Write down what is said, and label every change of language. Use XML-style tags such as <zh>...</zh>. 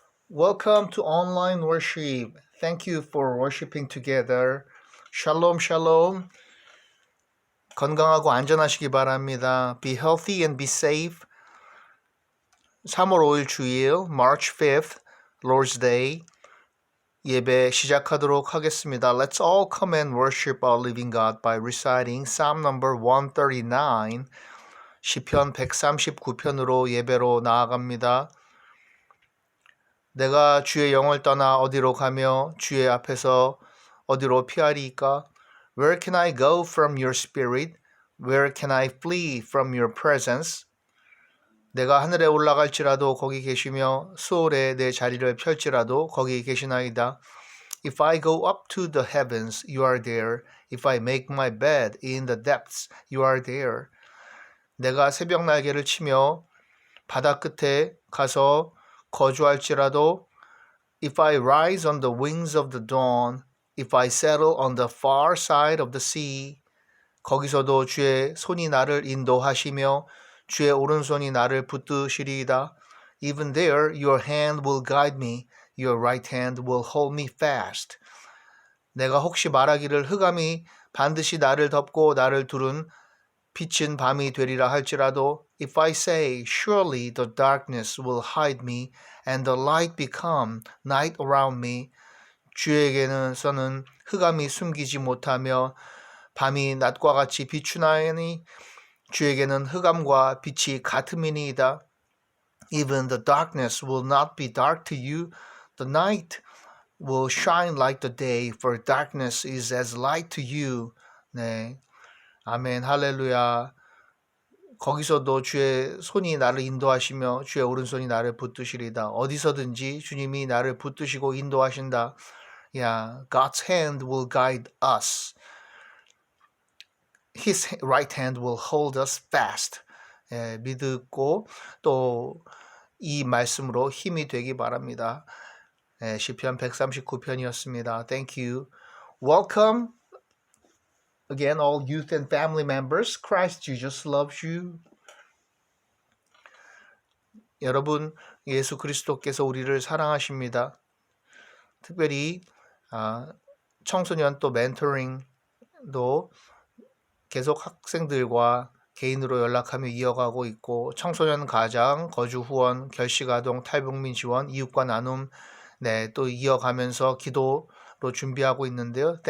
<en>Welcome to online worship. Thank you for worshiping together.</en> <he>Shalom, shalom.</he> <ko>건강하고 안전하시기 바랍니다.</ko> <en>Be healthy and be safe.</en> <ko>3월 5일 주일,</ko> <en>March 5th, Lord's Day.</en> <ko>예배 시작하도록 하겠습니다.</ko> <en>Let's all come and worship our living God by reciting Psalm number 139,</en> <ko>시편 139편으로 예배로 나아갑니다. 내가 주의 영을 떠나 어디로 가며 주의 앞에서 어디로 피하리이까?</ko> <en>Where can I go from your spirit? Where can I flee from your presence?</en> <ko>내가 하늘에 올라갈지라도 거기 계시며 수월에 내 자리를 펼지라도 거기 계시나이다.</ko> <en>If I go up to the heavens, you are there. If I make my bed in the depths, you are there.</en> <ko>내가 새벽 날개를 치며 바다 끝에 가서 거주할지라도</ko> <en>If I rise on the wings of the dawn, if I settle on the far side of the sea,</en> <ko>거기서도 주의 손이 나를 인도하시며 주의 오른손이 나를 붙드시리이다.</ko> <en>Even there your hand will guide me, your right hand will hold me fast.</en> <ko>내가 혹시 말하기를 흑암이 반드시 나를 덮고 나를 두른 빛은 밤이 되리라 할지라도</ko> <en>If I say, surely the darkness will hide me and the light become night around me,</en> <ko>주에게는서는 흑암이 숨기지 못하며 밤이 낮과 같이 비추나니 주에게는 흑암과 빛이 같음이니이다.</ko> <en>Even the darkness will not be dark to you. The night will shine like the day, for darkness is as light to you.</en> <ko>네. 아멘, 할렐루야. 거기서도 주의 손이 나를 인도하시며 주의 오른손이 나를 붙드시리다. 어디서든지 주님이 나를 붙드시고 인도하신다.</ko> <en>Yeah, God's hand will guide us. His right hand will hold us fast.</en> <ko>예, 믿고 또 이 말씀으로 힘이 되기 바랍니다. 예, 시편 139편이었습니다.</ko> <en>Thank you. Welcome. Again, all youth and family members, Christ Jesus loves you.</en> <ko>여러분, 예수 그리스도께서 우리를 사랑하십니다. 특별히 청소년 또 멘토링도 계속 학생들과 개인으로 연락하며 이어가고 있고 청소년 가장, 거주 후원, 결식아동, 탈북민 지원, 이웃과 나눔 또 이어가면서 기도 로 준비하고 있는데요.</ko>